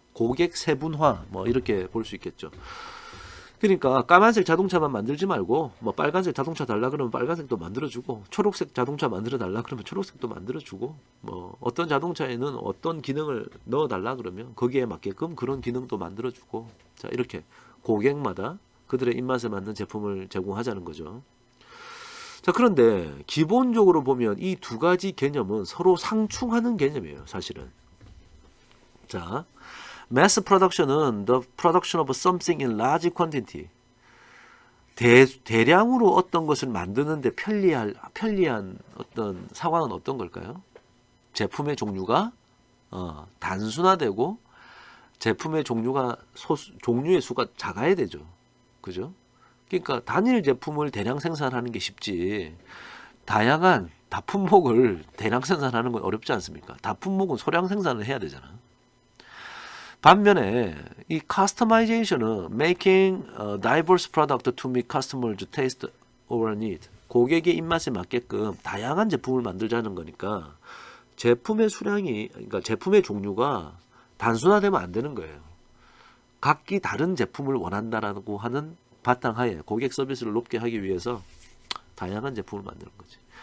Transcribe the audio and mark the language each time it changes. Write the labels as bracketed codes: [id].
[ko] 고객 세분화 뭐 이렇게 볼 수 있겠죠. 그러니까 까만색 자동차만 만들지 말고 뭐 빨간색 자동차 달라 그러면 빨간색도 만들어주고 초록색 자동차 만들어 달라 그러면 초록색도 만들어주고 뭐 어떤 자동차에는 어떤 기능을 넣어달라 그러면 거기에 맞게끔 그런 기능도 만들어주고 자, 이렇게 고객마다 그들의 입맛에 맞는 제품을 제공하자는 거죠. 자, 그런데 기본적으로 보면 이 두 가지 개념은 서로 상충하는 개념이에요, 사실은. 자, [en] mass production은 the production of something in large quantity. [ko] 대량으로 어떤 것을 만드는데 편리한 어떤 상황은 어떤 걸까요? 제품의 종류가 단순화되고 제품의 종류의 수가 작아야 되죠. 그죠? 그러니까 단일 제품을 대량 생산하는 게 쉽지. 다양한 다품목을 대량 생산하는 건 어렵지 않습니까? 다품목은 소량 생산을 해야 되잖아. 반면에 이 커스터마이제이션은 [en] making a diverse product to meet customers' taste or need. [ko] 고객의 입맛에 맞게끔 다양한 제품을 만들자는 거니까 그러니까 제품의 종류가 단순화되면 안 되는 거예요. 각기 다른 제품을 원한다라고 하는 바탕하에 고객 서비스를 높게 하기 위해서 다양한 제품을 만드는 거지.